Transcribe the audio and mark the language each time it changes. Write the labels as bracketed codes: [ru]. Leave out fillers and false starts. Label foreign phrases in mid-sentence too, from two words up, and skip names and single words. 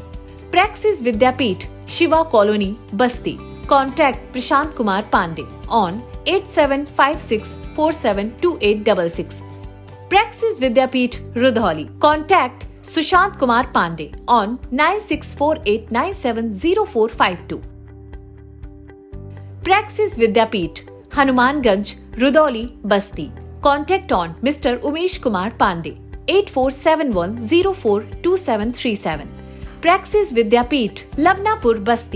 [en] Praxis Vidyapeeth, Shiva Colony, Basti. Contact Prashant Kumar Pandey on 8756472866. Praxis Vidyapeeth, Rudholi. Contact Sushant Kumar Pandey on 9648970452. Praxis Vidyapeeth, Hanumanganj, Rudholi, Basti. Contact on Mr. Umesh Kumar Pandey 8471042737. Praxis Vidyapeeth, Labnapur, Basti.